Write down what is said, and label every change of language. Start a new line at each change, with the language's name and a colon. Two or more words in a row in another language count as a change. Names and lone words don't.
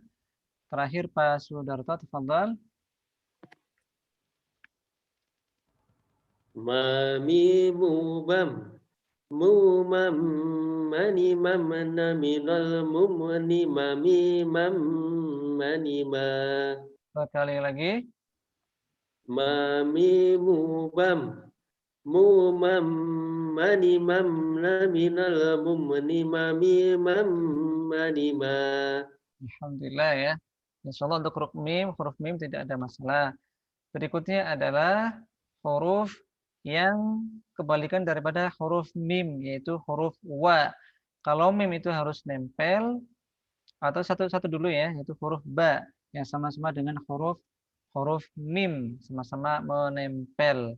Indonesian: Terakhir Pak Sudarto, tafadhol. Mami mubam mumam mani mamna minal mumni mami mam manima. Sekali lagi. Ma mimu bam. Mu mam mani mam na minal mumni mami mam manima. Alhamdulillah ya.
Arabic: إن شاء الله
Indonesian: untuk huruf mim tidak ada masalah. Berikutnya adalah huruf yang kebalikan daripada huruf mim, yaitu huruf wa. Kalau mim itu harus nempel, atau satu-satu dulu ya, yaitu huruf ba, yang sama-sama dengan huruf mim, sama-sama menempel.